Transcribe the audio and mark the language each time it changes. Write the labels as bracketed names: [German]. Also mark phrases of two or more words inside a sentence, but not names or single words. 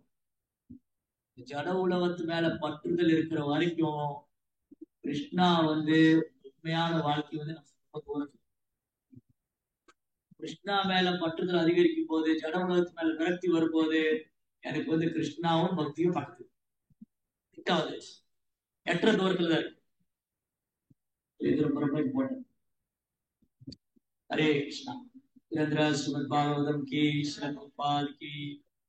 [Tamil] ஜட உலகத்து மேல பற்றுதல் இருக்கிற வரைக்கும் கிருஷ்ணா உண்மையான வாழ்க்கை நம்ம தூரம். கிருஷ்ணா மேல பற்றுதல் அதிகரிக்கும் போது, ஜட உலகத்து மேல விரக்தி வரும்போது எனக்கு கிருஷ்ணாவும் பக்தியும் பக்கத்து கிட்டாவது எட்ட தூரத்துல தான் இருக்கு. இது ரொம்ப ரொம்ப இம்பார்ட்டன்ட். [Hindi] हरे कृष्णा। श्रीमद् भागवतम की, श्रीमद् प्रभुपाद की।